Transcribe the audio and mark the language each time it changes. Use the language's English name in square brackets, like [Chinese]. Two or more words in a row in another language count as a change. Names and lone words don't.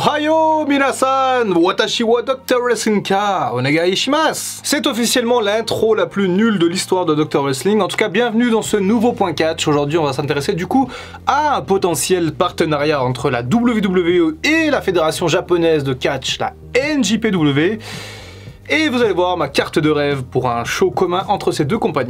[Japanese] おはよう皆さん、私は Dr. Wrestling か お願いします. [French] C'est officiellement l'intro la plus nulle de l'histoire de Dr. Wrestling. En tout cas, bienvenue dans ce nouveau point catch. Aujourd'hui, on va s'intéresser du coup à un potentiel partenariat entre la WWE et la fédération japonaise de catch, la NJPW. Et vous allez voir ma carte de rêve pour un show commun entre ces deux compagnies.